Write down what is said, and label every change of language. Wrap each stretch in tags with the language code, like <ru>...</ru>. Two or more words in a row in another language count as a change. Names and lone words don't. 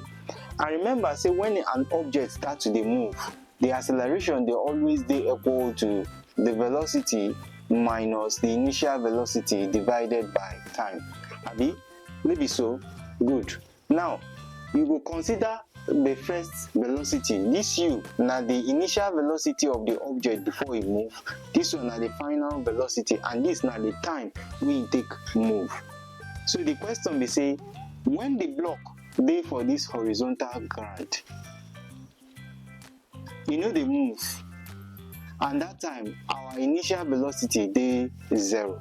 <pcm>And remember say when an object start to dey move, the acceleration dey always dey equal to the velocity minus the initial velocity divided by time, abi? Maybe so? Good. Now you go consider the first velocity. This u na the initial velocity of the object before e move, this one na the final velocity, and this na the time wey e take move. So the question be say, when the block dey for this horizontal ground, e no dey move, and that time our initial velocity dey 0.</pcm>